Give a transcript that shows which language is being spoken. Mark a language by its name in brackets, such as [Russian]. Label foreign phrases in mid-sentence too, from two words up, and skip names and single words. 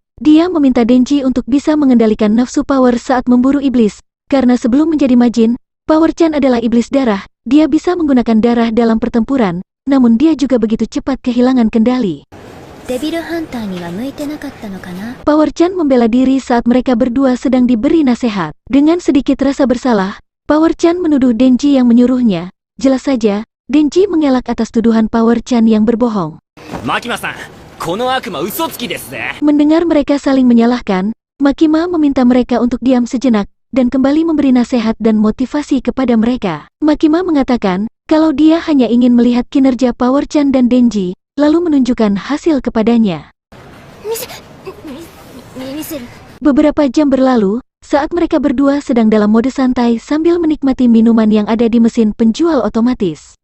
[Indonesian] Dia meminta Denji untuk bisa mengendalikan nafsu Power saat memburu iblis, karena sebelum menjadi Majin, Power-chan adalah iblis darah, dia bisa menggunakan darah dalam pertempuran, namun dia juga begitu cepat kehilangan kendali. Power-chan membela diri saat mereka berdua sedang diberi nasihat. Dengan sedikit rasa bersalah, Power-chan menuduh Denji yang menyuruhnya. Jelas saja, Denji mengelak atas tuduhan Power-chan yang berbohong. [Japanese] Makima-san, この悪魔嘘つきですぜ. [Indonesian] Mendengar mereka saling menyalahkan, Makima meminta mereka untuk diam sejenak, dan kembali memberi nasihat dan motivasi kepada mereka. Makima mengatakan, kalau dia hanya ingin melihat kinerja Power-chan dan Denji, lalu menunjukkan hasil kepadanya. Beberapa jam berlalu, saat mereka berdua sedang dalam mode santai sambil menikmati minuman yang ada di mesin penjual otomatis.